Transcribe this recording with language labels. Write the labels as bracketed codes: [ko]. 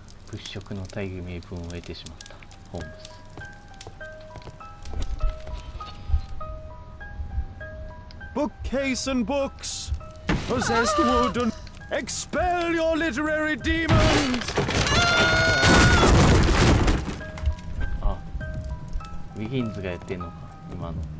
[ja] 物色の大義名分を得てしまったホームズ。 [en] Bookcase and books, possessed wood and expel your literary demons. [ja] あ、ウィギンズがやってんのか今の。